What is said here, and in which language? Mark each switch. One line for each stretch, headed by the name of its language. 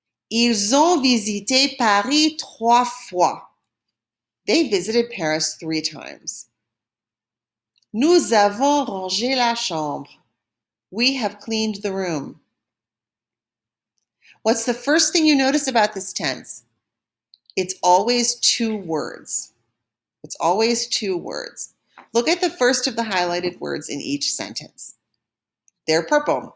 French: Ils ont visité Paris 3 fois.
English: They visited Paris 3 times.
French: Nous avons rangé la chambre.
English: We have cleaned the room. What's the first thing you notice about this tense? It's always 2 words. It's always 2 words. Look at the first of the highlighted words in each sentence. They're purple.